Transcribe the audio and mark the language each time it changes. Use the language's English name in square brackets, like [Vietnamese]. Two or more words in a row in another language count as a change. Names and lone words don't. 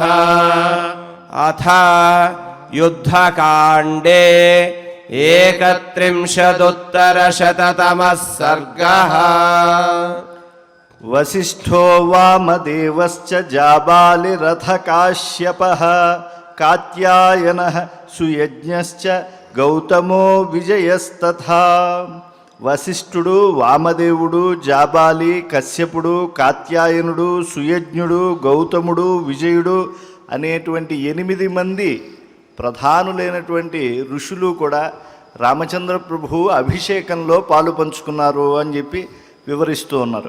[Sanskrit] अथ युद्धकाण्डे 31 सर्गः। वसिष्ठो वामदेवश्च जाबालिरथकाश्यपः कात्यायनः सुयज्ञश्च गौतमो विजयस्तथा। [Telugu] వశిష్ఠుడు, వామదేవుడు, జాబాలి, కశ్యపుడు, కాత్యాయనుడు, సుయజ్ఞుడు, గౌతముడు, విజయుడు అనేటువంటి 8 మంది ప్రధానులైనటువంటి ఋషులు కూడా రామచంద్ర ప్రభు అభిషేకంలో పాలు పంచుకున్నారు అని చెప్పి వివరిస్తూ ఉన్నారు.